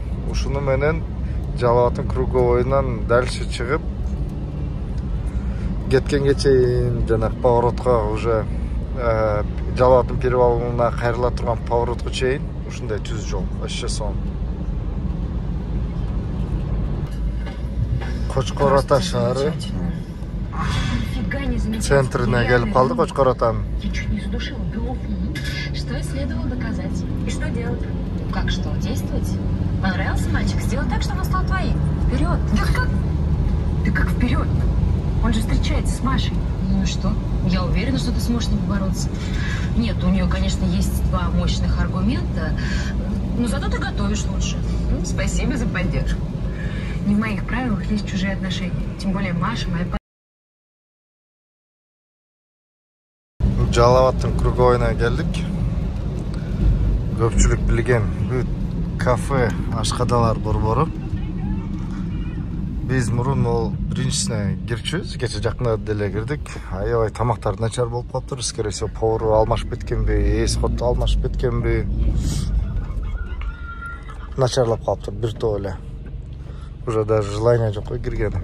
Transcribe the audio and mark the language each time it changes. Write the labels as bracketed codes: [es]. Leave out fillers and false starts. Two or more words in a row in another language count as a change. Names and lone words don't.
[ky] Ушуну менен Жалал-Абадтын круговойунан дальше чыгып кеткенге чейин жана поворотко уже Жалал-Абадтын перевалына кайрыла турган поворотко чейин ушундай түз жол. [ru] Вообще сон. [ky] Кочкор-Ата шаары центрине келип калды. Кочкор-Атанын. [ru] Я чуть не задушила Белов. Что следовало доказать? И что делать? Как что? Действовать? Понравился мальчик? Сделай так, чтобы он стал твоим. Вперед! Да как вперед? Он же встречается с Машей. Ну и что? Я уверена, что ты сможешь с ним побороться. Нет, у нее, конечно, есть два мощных аргумента, но зато ты готовишь лучше. Ну, спасибо за поддержку. Не в моих правилах есть чужие отношения. Тем более Маша моя [ky] Жалал-Абадтын круговойуна келдик. Көпчүлүк билген кафе ашкадалар борбору. Биз мурун ол биринчисине кирчүбүз, кече жакында деле кирдик. Аябай тамактар начар болуп калыптыр. [ru] Скорее всего, [ky] повару алмашып кеткенби, эс код алмашып кеткенби. Начарлап калыптыр бир топ эле. [ru] Уже даже желание [ky] жок кой киргени.